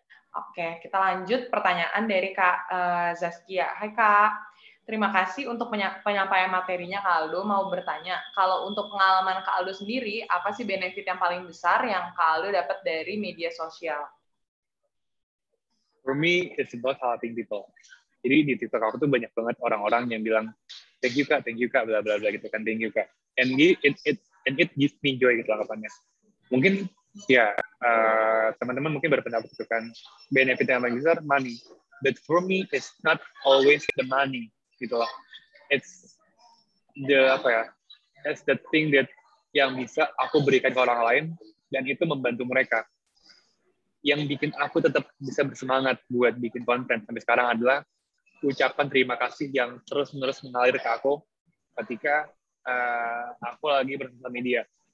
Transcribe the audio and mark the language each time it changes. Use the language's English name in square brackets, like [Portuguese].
[Indonesian] Oke, kita lanjut pertanyaan dari Kak Zaskia. Hai Kak, terima kasih untuk penyampaian materinya Kak Aldo. Mau bertanya, kalau untuk pengalaman Kak Aldo sendiri, apa sih benefit yang paling besar yang Kak Aldo dapat dari media sosial? [English] For me, it's about helping people. [Indonesian] Jadi di TikTok aku tuh banyak banget orang-orang yang bilang, thank you kak, bla bla bla gitu kan, thank you kak. [English] And it gives me joy [Indonesian] gitu anggapannya. Mungkin ya teman-teman mungkin berpendapat itu kan, benefit yang paling besar money. [English] But for me, it's not always the money [Indonesian] gitu loh. [English] It's the [Indonesian] apa ya? [English] It's the thing that [Indonesian] yang bisa aku berikan ke orang lain dan itu membantu mereka. Yang bikin aku tetap bisa bersemangat buat bikin konten sampai sekarang adalah ucapan terima kasih yang terus-menerus mengalir ke aku ketika aku lagi bersosial media.